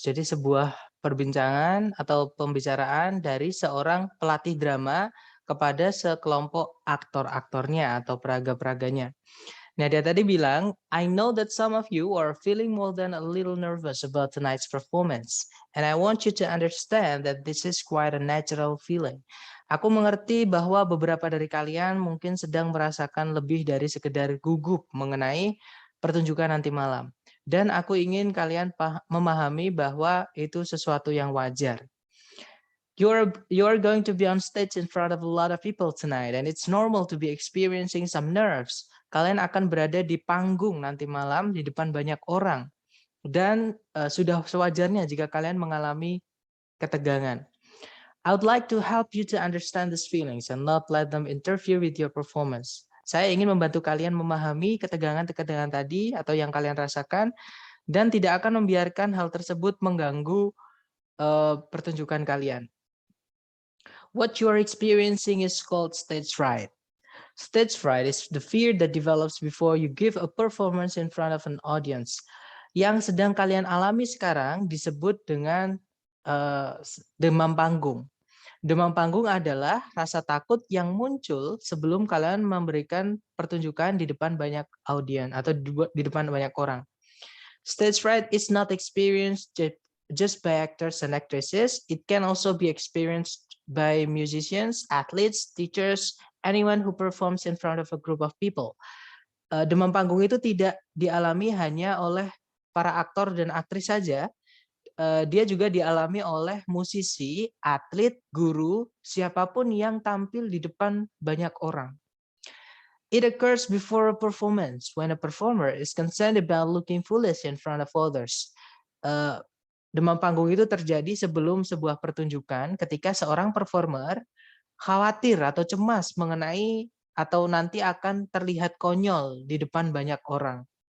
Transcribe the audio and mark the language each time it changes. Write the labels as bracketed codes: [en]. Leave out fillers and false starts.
[id] Jadi sebuah perbincangan atau pembicaraan dari seorang pelatih drama kepada sekelompok aktor-aktornya atau peraga-peraganya. Nah, dia tadi bilang, [en] I know that some of you are feeling more than a little nervous about tonight's performance. And I want you to understand that this is quite a natural feeling. [id] Aku mengerti bahwa beberapa dari kalian mungkin sedang merasakan lebih dari sekedar gugup mengenai pertunjukan nanti malam. Dan aku ingin kalian memahami bahwa itu sesuatu yang wajar. [en] You're going to be on stage in front of a lot of people tonight, and it's normal to be experiencing some nerves. [id] Kalian akan berada di panggung nanti malam di depan banyak orang, dan sudah sewajarnya jika kalian mengalami ketegangan. [en] I would like to help you to understand these feelings and not let them interfere with your performance. [id] Saya ingin membantu kalian memahami ketegangan-ketegangan tadi atau yang kalian rasakan, dan tidak akan membiarkan hal tersebut mengganggu pertunjukan kalian. [en] What you are experiencing is called stage fright. Stage fright is the fear that develops before you give a performance in front of an audience. [id] Yang sedang kalian alami sekarang disebut dengan demam panggung. Demam panggung adalah rasa takut yang muncul sebelum kalian memberikan pertunjukan di depan banyak audiens atau di depan banyak orang. [en] Stage fright is not experienced just by actors and actresses. It can also be experienced by musicians, athletes, teachers, anyone who performs in front of a group of people. [id] Demam panggung itu tidak dialami hanya oleh para aktor dan aktris saja. Dia juga dialami oleh musisi, atlet, guru, siapapun yang tampil di depan banyak orang. [en] It occurs before a performance when a performer is concerned about looking foolish in front of others. [id] Demam panggung itu terjadi sebelum sebuah pertunjukan ketika seorang performer khawatir atau cemas mengenai atau nanti akan terlihat konyol di depan banyak orang.